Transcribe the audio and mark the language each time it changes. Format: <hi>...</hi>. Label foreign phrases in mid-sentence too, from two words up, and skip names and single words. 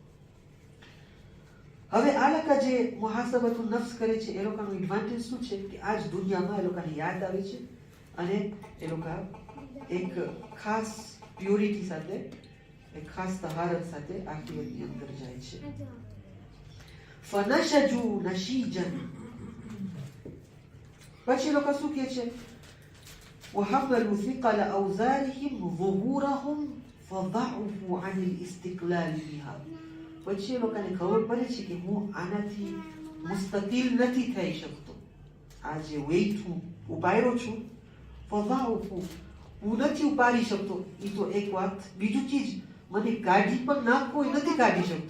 <gu>હવે આ લોકો જે</gu> <ar>محاسبة النفس</ar> <gu>કરે છે એ લોકોનો એડવાન્ટેજ શું છે કે આજ દુનિયામાં એ લોકોને યાદ આવે છે અને એ લોકો એક ખાસ પ્યોરિટી સાથે, એક ખાસ તહારત સાથે આખિરતની અંદર જાય છે.</gu> <ar>فنشجوا نشيجا,</ar> <gu>પછી લોકો શું કહે છે</gu> <ar>وحملوا ثقل أوزارهم ظهورهم فضعفوا عن الاستقلال بها.</ar> <gu>પછી લોકોને ખબર પડે છે કે હું આનાથી મુસ્તકિલ નથી થઈ શકતો, આ જે વેઇટ હું ઉપાડ્યો છું ફઝાઉફુ, હું નથી ઉપાડી શકતો. એ તો એક વાત. બીજું ચીજ, મને કાઢી પણ નાખવો એ નથી કાઢી શકતો.</gu>